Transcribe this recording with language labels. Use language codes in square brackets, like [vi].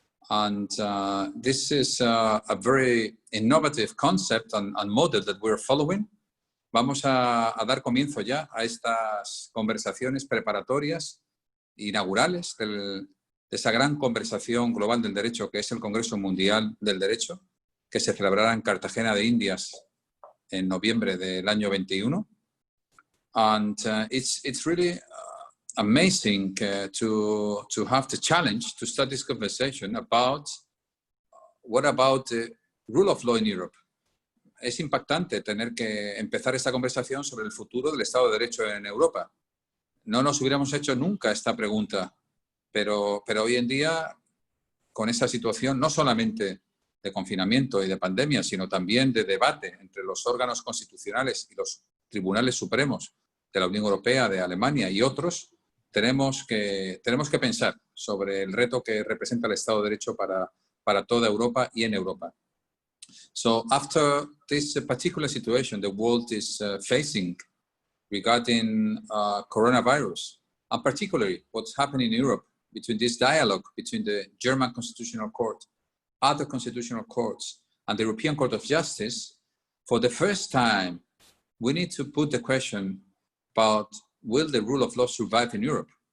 [en] And this is a very innovative concept and model that we're following. [es] Vamos a dar comienzo ya a estas conversaciones preparatorias inaugurales de esa gran conversación global del derecho que es el Congreso Mundial del Derecho, que se celebrará en Cartagena de Indias en noviembre del año 21. [en] And it's really amazing to have the challenge to start this conversation about what about the rule of law in Europe. [es] Es impactante tener que empezar esta conversación sobre el futuro del Estado de Derecho en Europa. No nos hubiéramos hecho nunca esta pregunta, pero hoy en día, con esa situación no solamente de confinamiento y de pandemia, sino también de debate entre los órganos constitucionales y los tribunales supremos de la Unión Europea, de Alemania y otros, tenemos que pensar sobre el reto que representa el Estado de Derecho para toda Europa y en Europa. [en] So after this particular situation the world is facing regarding coronavirus, and particularly what's happening in Europe between this dialogue between the German Constitutional Court, other constitutional courts, and the European Court of Justice, for the first time, we need to put the question about will the rule of law survive in Europe?